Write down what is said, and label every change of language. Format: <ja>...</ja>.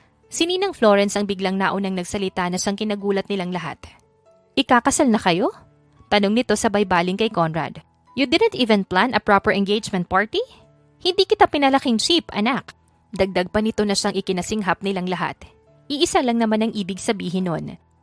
<tl>Si Ninang Florence ang biglang naunang nagsalita na siyang kinagulat nilang lahat. Ikakasal na kayo? Tanong nito sabay baling kay Conrad.</tl> <en>You didn't even plan a proper engagement party?</en> <tl>Hindi kita pinalaking cheap, anak. Dagdag pa nito na siyang ikinasinghap nilang lahat. Iisa lang naman ang ibig sabihin nun.</tl>